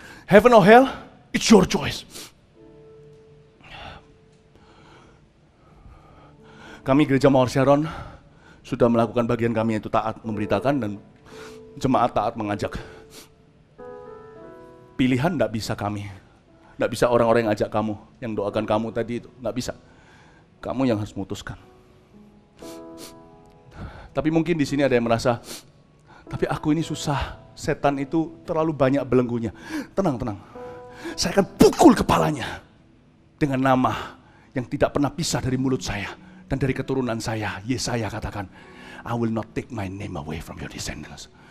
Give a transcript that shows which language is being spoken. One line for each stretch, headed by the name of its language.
English: Heaven or hell, it's your choice.
Indonesian: Kami Gereja Mawar Sharon sudah melakukan bagian kami, yaitu taat memberitakan, dan jemaat taat mengajak. Pilihan tidak bisa kami. Tidak bisa orang-orang yang ajak kamu, yang doakan kamu tadi itu. Tidak bisa. Kamu yang harus memutuskan. Tapi mungkin di sini ada yang merasa, tapi aku ini susah. Setan itu terlalu banyak belenggunya. Tenang, tenang. Saya akan pukul kepalanya dengan nama yang tidak pernah pisah dari mulut saya dan dari keturunan saya. Yesaya katakan,
English: I will not take my name away from your descendants.